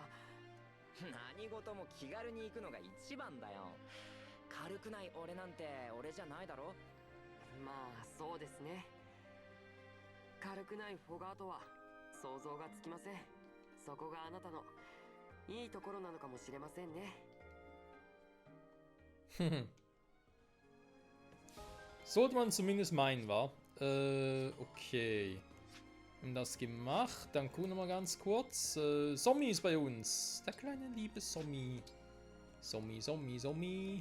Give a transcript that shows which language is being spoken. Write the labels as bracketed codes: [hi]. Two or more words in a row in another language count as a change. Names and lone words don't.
[ja] 何事も気軽に行くのが一番だよ。軽くない俺なんて俺じゃないだろ。まあそうですね。軽くないフォガートは想像がつきません。そこがあなたのいいところなのかもしれませんね。 [de] Sollte man zumindest meinen, war. Okay. Wir haben das gemacht. Dann gucken wir mal ganz kurz. Sommi ist bei uns. Der kleine liebe Sommi. Sommi.